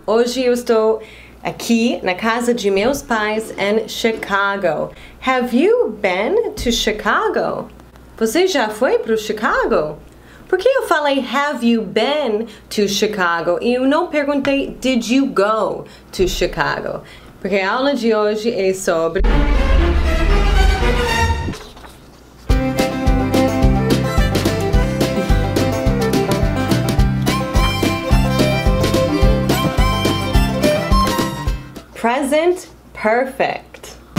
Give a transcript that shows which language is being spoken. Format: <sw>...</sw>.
<pt>Hoje eu estou aqui na casa de meus pais em Chicago.</pt> <en>Have you been to Chicago?</en> <pt>Você já foi para Chicago? Por que eu falei</pt> <en>have you been to Chicago</en> <pt>e eu não perguntei</pt> <en>did you go to Chicago?</en> <pt>Porque a aula de hoje é sobre Present Perfect.</pt>